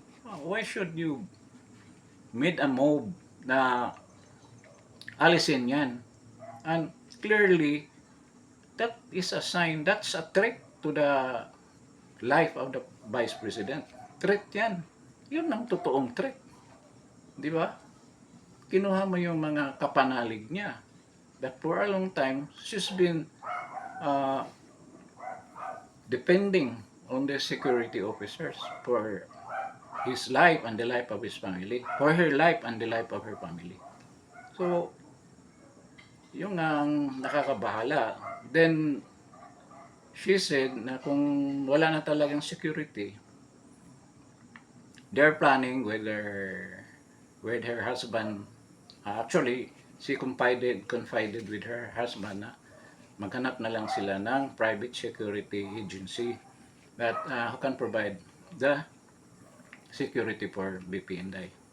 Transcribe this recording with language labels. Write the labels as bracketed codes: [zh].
[en] Why should you made a move [tl] na alisin yan? [en] And clearly, that is a sign, that's a threat to the life of the Vice President. [tl] Threat yan. Yun ang totoong threat. Di ba? Kinuha mo yung mga kapanalig niya. [en] That for a long time, she's been uh, depending on the security officers for his life and the life of his family. For her life and the life of her family. [tl] So, yung ang nakakabahala. [en] Then, she said [tl] na kung wala na talagang security, [en] they're planning with her husband. Actually, she confided with her husband [tl] na maghanap na lang sila ng [en] private security agency that who can provide the security for BP Inday.